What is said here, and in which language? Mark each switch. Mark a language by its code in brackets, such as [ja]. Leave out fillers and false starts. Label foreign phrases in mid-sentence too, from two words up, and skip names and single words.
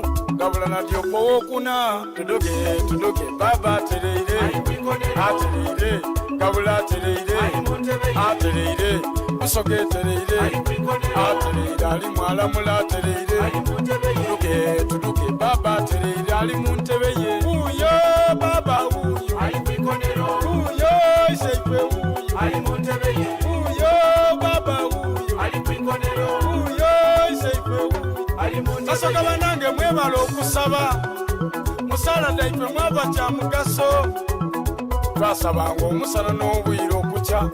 [xog] Gabula Nadiope okuna tudoge baba tereire Gabula tereire Busoga tereire ali mwala mula tereire tudoge baba tereire ali muntebe ye uyo baba uyo ali kwikonero uyo iseipe uyo ali muntebe ye Busoga banange mwebala okusaba musala daipe mwaba kya mugaso twasabanga omusana n'obwire okukya